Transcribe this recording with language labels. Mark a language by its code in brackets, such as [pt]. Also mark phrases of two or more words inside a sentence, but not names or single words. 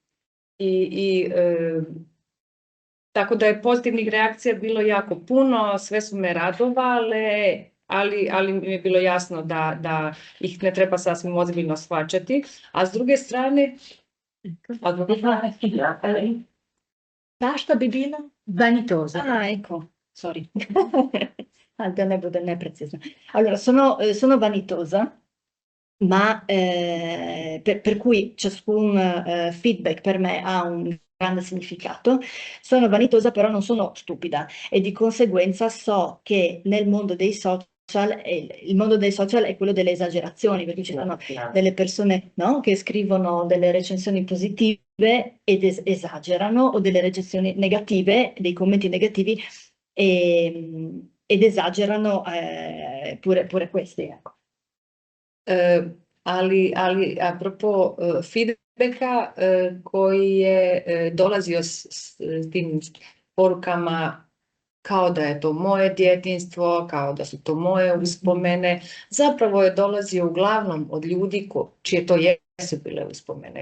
[hr] Tako da je pozitivnih reakcija bilo jako puno, sve su me radovale, ali mi je bilo jasno da ih ne treba sasvim ozbiljno shvaćati. A s druge strane... Zašto bi bila? [it] Vanitosa. [hr] Ecco, sorry. Da ne bude neprecizno. [it] Allora, sono vanitosa, ma per cui ciascun feedback per me ha un grande significato. Sono vanitosa, però non sono stupida e di conseguenza so che nel mondo dei social, il mondo dei social è quello delle esagerazioni, perché ci sono delle persone, no, che scrivono delle recensioni positive ed esagerano, o delle recensioni negative, dei commenti negativi ed esagerano pure questi, ecco. [hr] Ali a propos feedbacka koji je dolazio s tim porukama kao da je to moje djetinjstvo, kao da su to moje uspomene, zapravo je dolazio uglavnom od ljudi čije to jesu bile uspomene.